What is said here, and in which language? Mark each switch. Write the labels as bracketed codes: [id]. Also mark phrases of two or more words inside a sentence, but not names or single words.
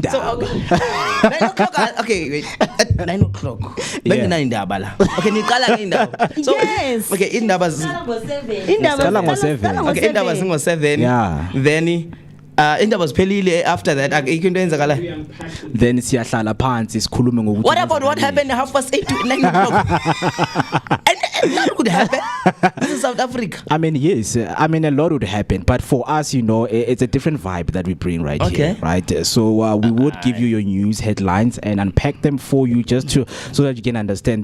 [en] okay, wait. At 9 o'clock. Okay, Yes. Okay, Indaba was 7. Okay, Indaba was 7. Yeah. Then Indaba was pelile after that. [zu] Then siyahlala phansi sikhulume ngokuthi [en] What about what happened 8:30 to 9 o'clock? And that could happen. This is South Africa. I mean, yes. I mean, a lot would happen, but for us, it's a different vibe that we bring right here, right? So we would give you your news headlines and unpack them for you just so that you can understand.